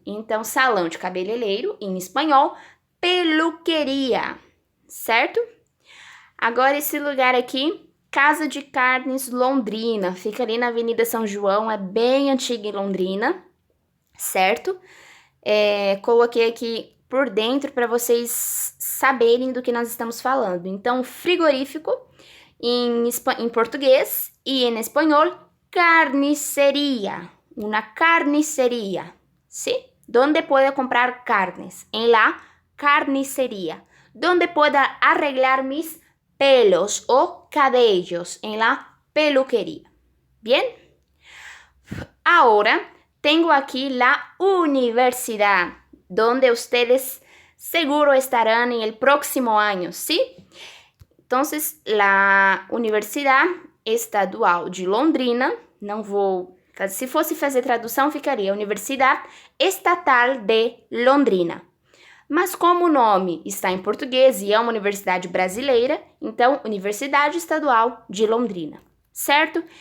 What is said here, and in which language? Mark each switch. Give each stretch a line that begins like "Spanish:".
Portuguese: Então, salão de cabeleireiro, em espanhol, peluqueria, certo? Agora, esse lugar aqui, Casa de Carnes Londrina, fica ali na Avenida São João, é bem antiga em Londrina, certo? Coloquei aqui por dentro para vocês saberem do que nós estamos falando. Então, frigorífico, em português,
Spanish: y en español, carnicería, una carnicería, ¿sí? ¿Dónde puede comprar carnes? En la carnicería. ¿Dónde pueda arreglar mis pelos o cabellos? En la peluquería. ¿Bien? Ahora tengo aquí la universidad, donde ustedes seguro estarán en el próximo año, ¿sí? Entonces, la
Portuguese: Universidad Estadual de Londrina, se fosse fazer tradução, ficaria Universidade Estatal de Londrina. Mas como o nome está em português e é uma universidade brasileira, então, Universidade Estadual de Londrina, certo?